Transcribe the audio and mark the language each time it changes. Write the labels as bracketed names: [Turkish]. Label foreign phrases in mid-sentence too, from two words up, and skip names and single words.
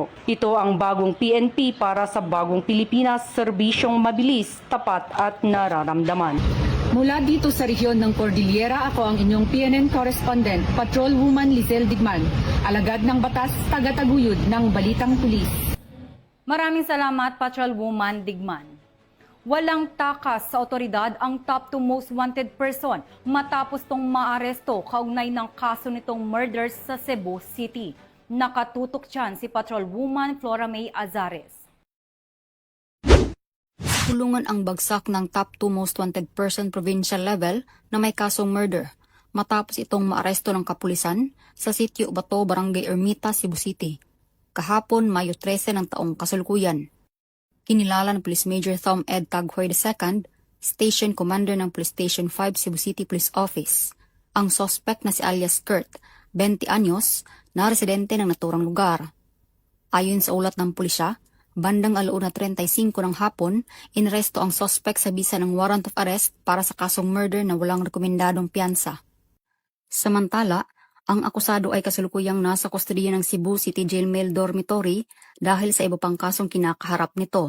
[Filipino] Ito ang bagong PNP para sa bagong Pilipinas, serbisyong mabilis, tapat at nararamdaman. Mula dito sa rehiyon ng Cordillera, ako ang inyong PNN correspondent, Patrolwoman Lizelle Digman, alagad ng batas, tagataguyod ng Balitang Pulis. Maraming salamat, Patrolwoman Digman. Walang takas sa otoridad ang [English] top 2 most wanted person [Filipino] matapos tong maaresto kaugnay ng kaso nitong murders sa Cebu City. Nakatutok dyan si Patrolwoman Flora May Azares. Kulungan ang bagsak ng [English] top 2 most wanted person provincial level [Filipino] na may kasong murder matapos itong maaresto ng kapulisan sa sitio Bato, Barangay Ermita, Cebu City. Kahapon, Mayo 13 ng taong kasalukuyan. Kinilala ng Police Major Thom Ed Taghoy II, Station Commander ng Police Station 5 Cebu City Police Office. Ang suspect na si alias Kurt, 20 anyos, na residente ng naturang lugar. Ayon sa ulat ng pulisya, bandang 1:35 ng hapon, inaresto ang suspect sa bisa ng [English] warrant of arrest [Filipino] para sa kasong murder na walang rekomendadong piyansa. Samantala, Ang akusado ay kasalukuyang nasa kustodiya ng Cebu City Jail Male Dormitory dahil sa iba pang kasong kinakaharap nito.